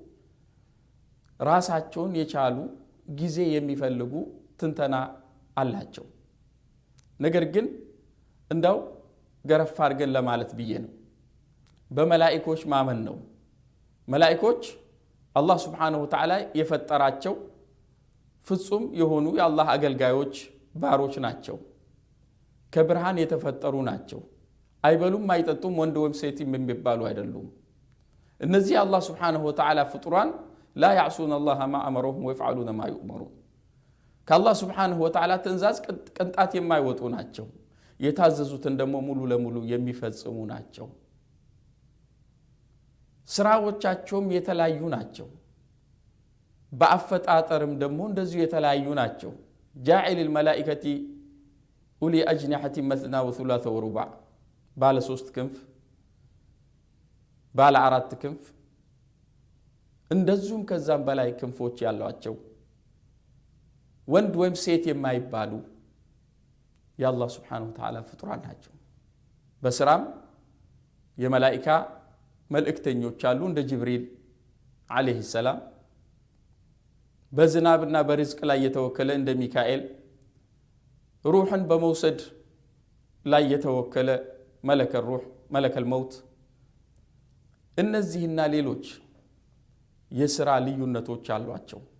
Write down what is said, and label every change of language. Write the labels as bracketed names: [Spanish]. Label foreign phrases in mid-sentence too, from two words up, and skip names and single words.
[Amharic] ራሳቸውን የቻሉ ጊዜ የሚፈልጉ ትንተና አላቸው። ነገር ግን እንዳው ገረፍ አድርገን ለማለት ብዬ ነው። በመላእክቶች ማመን ነው። መላእክቶች አላህ [Arabic] سبحانه و تعالى [Amharic] የፈጠራቸው ፍጹም የሆኑ የአላህ አገልጋዮች ባሮች ናቸው። ከብርሃን የተፈጠሩ ናቸው። አይበሉም አይጠጡም፣ ወንድ ወይም ሴት የሚባሉ አይደሉም። እነዚህ አላህ [Arabic] سبحانه وتعالى [Amharic] ፍጡራን [Arabic] لا يعصون الله ما أمرهم ويفعلون ما يؤمرون [Amharic] ከአላህ [Arabic] سبحانه وتعالى [Amharic] ትእዛዝ ቅንጣት የማይወጡ ናቸው። የታዘዙትን ደግሞ ሙሉ ለሙሉ የሚፈጽሙ ናቸው። ስራዎቻቸውም የተለያዩ ናቸው። በአፈጣጠርም ደግሞ እንደዚሁ የተለያዩ ናቸው። [Arabic] جاعل الملائكة أولي أجنحة مثنى وثلاث ورباع [Amharic] ባለ 3 ክንፍ ባለ 4 ክንፍ እንደዚሁም ከዛም በላይ ክንፎች ያሏቸው ወንድ ወይም ሴት የማይባሉ የአላህ [Arabic] سبحانه وتعالى [Amharic] ፍጡራን ናቸው። በስራም የመላእክታ መልእክተኞች አሉ እንደ ጅብሪል [Arabic] عليه السلام። [Amharic] በዝናብና በርዝቅ ላይ የተወከለ እንደ ሚካኤል ሩህን በመውሰድ ላይ የተወከለ [Arabic] ملك الروح ملك الموت [Amharic] እነዚህና ሌሎች የሥራ ልዩነቶች አሏቸው።